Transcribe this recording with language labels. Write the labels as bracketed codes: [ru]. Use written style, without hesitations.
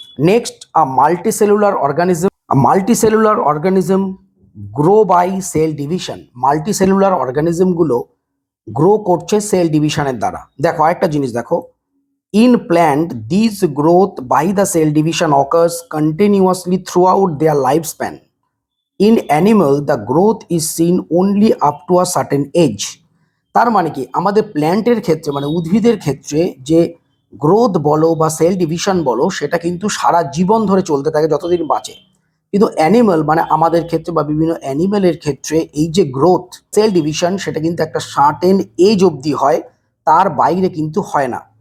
[en] Next, multicellular organism. Multicellular organism grow by cell division. [bn] Multicellular অর্গানিজমগুলো grow করছে sell ডিভিশনের দ্বারা। দেখো আরেকটা জিনিস, দেখো, [en] In plant this growth by the cell division occurs continuously throughout their life span. In animal, the growth is seen only up to a certain age. [bn] তার মানে কি আমাদের প্ল্যান্টের ক্ষেত্রে মানে উদ্ভিদের ক্ষেত্রে যে গ্রোথ বলো বা সেল ডিভিশন বলো সেটা কিন্তু সারা জীবন ধরে চলতে থাকে যতদিন বাঁচে। কিন্তু অ্যানিমাল মানে আমাদের ক্ষেত্রে বা বিভিন্ন অ্যানিমালের ক্ষেত্রে এই যে গ্রোথ সেল ডিভিশন সেটা কিন্তু একটা সার্টেন এজ অবধি হয়, তার বাইরে কিন্তু হয় না।